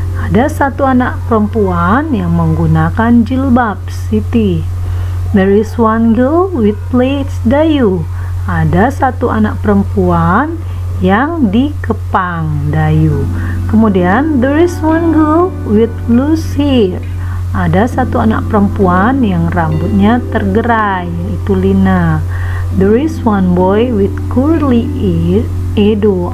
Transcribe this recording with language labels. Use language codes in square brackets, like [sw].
[id] Ada 1 anak perempuan yang menggunakan jilbab, Siti. [en] There is 1 girl with plaits, Dayu. [id] Ada 1 anak perempuan yang dikepang, [en] Dayu. [id] Kemudian [en] there is 1 girl with loose hair. [id] Ada 1 anak perempuan yang rambutnya tergerai, yaitu Lina. [en] There is 1 boy with curly hair, Edo.